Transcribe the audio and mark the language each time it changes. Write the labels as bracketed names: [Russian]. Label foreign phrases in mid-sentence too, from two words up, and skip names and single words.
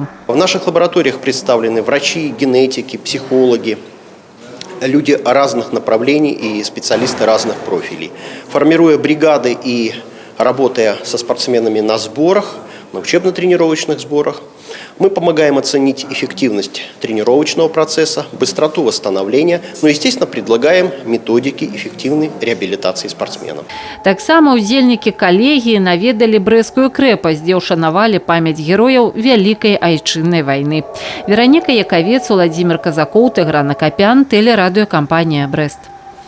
[Russian] В наших лабораториях представлены врачи, генетики, психологи, люди разных направлений и специалисты разных профилей. Формируя бригады и работая со спортсменами на сборах, на учебно-тренировочных сборах, мы помогаем оценить эффективность тренировочного процесса, быстроту восстановления, но, естественно, предлагаем методики эффективной реабилитации спортсменов. [Belarusian] Таксама удзельнікі калегіі наведалі Брэсцкую крэпасць, дзе ўшанавалі памяць герояў Вялікай айчыннай вайны. Вераніка Якавец, Владзімір Казакоў, Тыгран Акапян, тэлерадыёкампанія «Брэст».